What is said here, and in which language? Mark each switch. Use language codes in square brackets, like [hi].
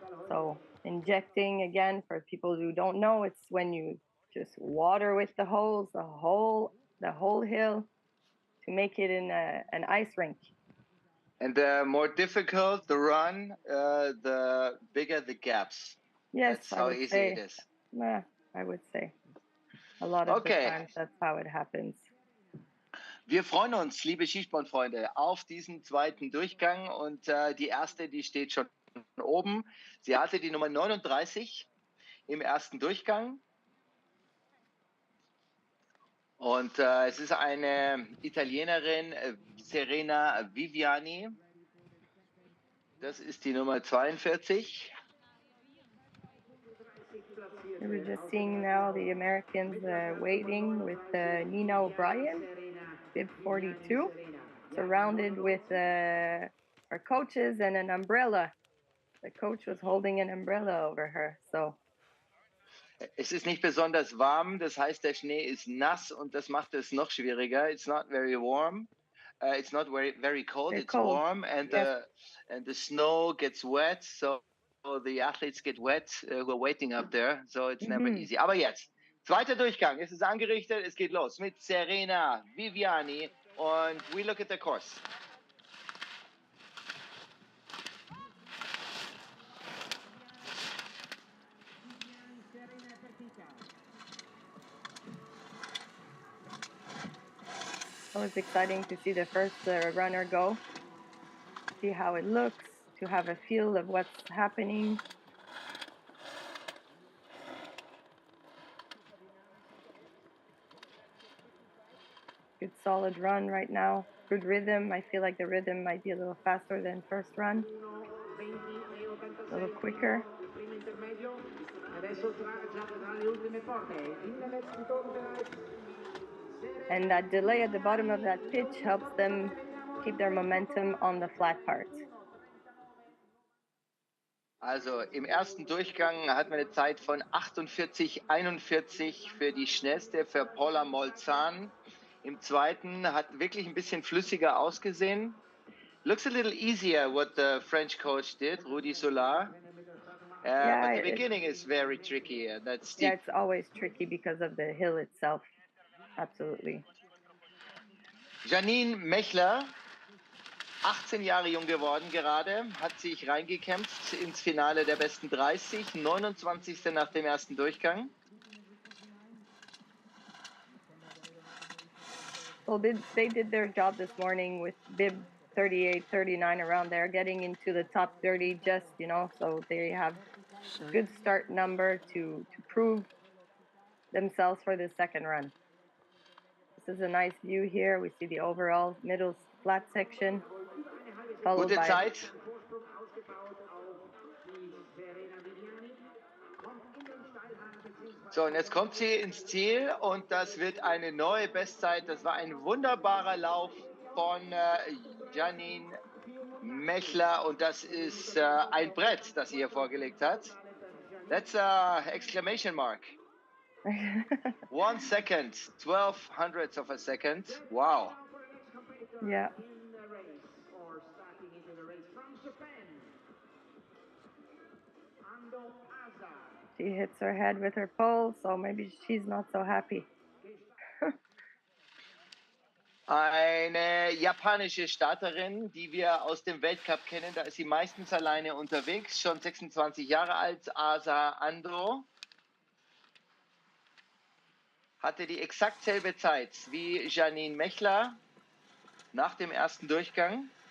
[en] So injecting, again, for people who don't know, it's when you just water with the hose the whole hill to make it in an ice rink. And the more difficult the run, the bigger the gaps. Yes, That's how easy it is. I would say. A lot of the times that's how it happens. [de] Wir freuen uns, liebe Skisportfreunde, auf diesen zweiten Durchgang. Und die erste, die steht schon oben. Sie hatte die Nummer 39 im ersten Durchgang. Und es ist eine Italienerin, Serena Viviani. Das ist die Nummer 42. [en] We're just seeing now the Americans waiting with Nina O'Brien, bib 42, surrounded with our coaches and an umbrella. The coach was holding an umbrella over her. So. [de] Es ist nicht besonders warm, das heißt, der Schnee ist nass und das macht es noch schwieriger. [en] It's not very warm. It's not very cold. It's cold. Warm, and yes. The snow gets wet, so the athletes get wet who are waiting up there. So it's never easy. [de] Aber jetzt, zweiter Durchgang. Es ist angerichtet, es geht los mit Serena Viviani und [en] we look at the course. It was exciting to see the first runner go, see how it looks, to have a feel of what's happening. Good solid run right now. Good rhythm. I feel like the rhythm might be a little faster than first run. A little quicker. And that delay at the bottom of that pitch helps them keep their momentum on the flat part. [de] Also im ersten Durchgang hatten wir eine Zeit von 48,41 für die schnellste, für Paula Molzahn. Im zweiten hat wirklich ein bisschen flüssiger ausgesehen. [en] Looks a little easier what the French coach did, Rudi Solar. But the beginning is very tricky. That's steep. Yeah, it's always tricky because of the hill itself. Absolutely. [de] Janine Mechler, 18 Jahre jung geworden gerade, hat sich reingekämpft ins Finale der besten 30, 29. nach dem ersten Durchgang. [en] Well, they did their job this morning with bib 38, 39 around there, getting into the top 30 just, so they have good start number to prove themselves for the second run. This is a nice view here. We see the overall middle flat section. [de] Gute Zeit. So, und jetzt kommt sie ins Ziel und das wird eine neue Bestzeit. Das war ein wunderbarer Lauf von Janine Mechler, und das ist ein Brett, das sie hier vorgelegt hat. [en] That's a exclamation mark. 1 second, 12 hundredths of a second. Wow. Yeah. She hits her head with her pole, so maybe she's not so happy. [de] Eine japanische Starterin, die wir aus dem Weltcup kennen. Da ist sie meistens alleine unterwegs, schon 26 Jahre alt, Asa Ando. Hatte die exakt selbe Zeit wie Janine Mechler nach dem ersten Durchgang.